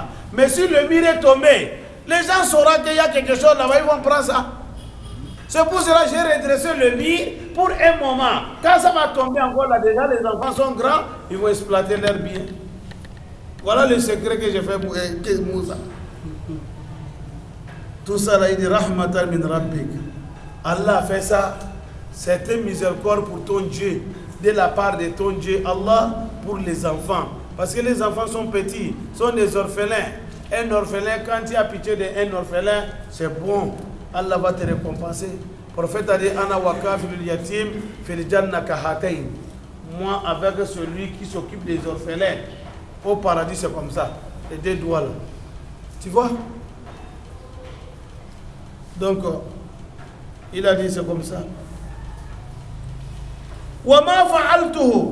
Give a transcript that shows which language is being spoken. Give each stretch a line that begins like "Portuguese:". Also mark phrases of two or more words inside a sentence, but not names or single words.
French: Mais si le mur est tombé, les gens sauront qu'il y a quelque chose là-bas, ils vont prendre ça. C'est pour cela que j'ai redressé le mur pour un moment. Quand ça va tomber encore là, déjà les enfants sont grands, ils vont exploiter leurs biens. Voilà le secret que j'ai fait pour Moussa. Tout ça là, il dit
Arabic: رحمة من ربك.
French: Allah a fait ça. C'est une miséricorde pour ton Dieu, de la part de ton Dieu, Allah, pour les enfants. Parce que les enfants sont petits, sont des orphelins. Un orphelin, quand tu as pitié d'un orphelin, c'est bon. Allah va te récompenser. Le prophète a dit
Arabic: أنا وكافل اليتيم في الجنة كهاتين.
French: Moi, avec celui qui s'occupe des orphelins, au paradis, c'est comme ça. Les deux doigts là. Tu vois? Donc, il a dit c'est comme ça.
Arabic: وما فعلته.